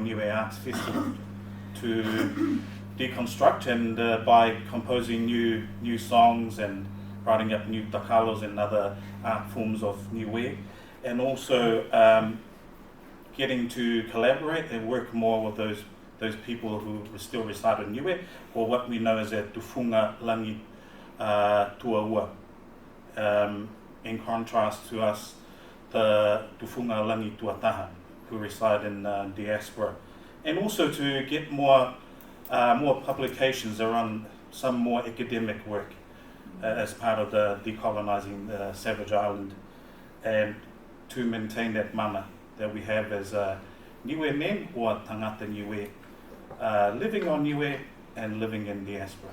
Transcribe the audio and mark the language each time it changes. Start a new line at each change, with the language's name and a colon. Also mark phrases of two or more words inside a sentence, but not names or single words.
English: Niue Arts Festival to deconstruct, and by composing new songs and writing up new takalos and other art forms of Niue, and also getting to collaborate and work more with those people who still reside in Niue, or what we know as a
Niuean: tufunga langi tuaua.
English: In contrast to us, the
Niuean: tufunga langi tuataha,
English: who reside in diaspora. And also to get more publications around some more academic work as part of the decolonising the Savage Island, and to maintain that mana that we have as Niue men or
Niuean: tangata Niue,
English: living on Niue and living in diaspora.